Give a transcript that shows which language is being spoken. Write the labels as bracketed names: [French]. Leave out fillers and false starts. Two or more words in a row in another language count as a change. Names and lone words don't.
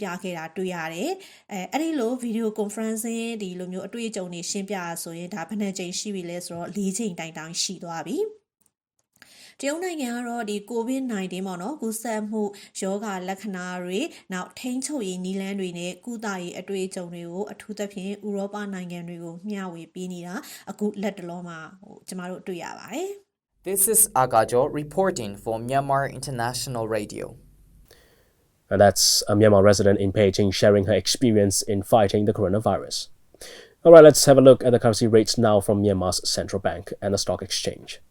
[Burmese] ခဲ့တာတွေ့ရတယ်အဲ့ဒီလို [English] video conferencing [Burmese] ဒီလိုမျိုးအတွေ့အကြုံတွေရှင်းပြရဆိုရင်ဒါဘယ်နှကြိမ်ရှိပြီလဲဆိုတော့4ချိန်တိုင်ရှိသွားပြီတရုတ်နိုင်ငံကတော့ဒီ COVID-19 ပေါ့နော်ကူးစက်မှုယောဂလက္ခဏာတွေနောက်ထိန်းချုပ်ရေးနည်းလမ်းတွေနဲ့ကုသရေးအတွေ့အကြုံတွေကိုအထူးသဖြင့်ဥရောပနိုင်ငံတွေကိုမျှဝေပေးနေတာအခုလက်တလုံးမှာကျမတို့တွေ့ရပါတယ် [English] This is Agajo reporting for Myanmar International Radio. And that's a Myanmar resident in Beijing sharing her experience in fighting the coronavirus. All right, let's have a look at the currency rates now from Myanmar's central bank and the stock exchange.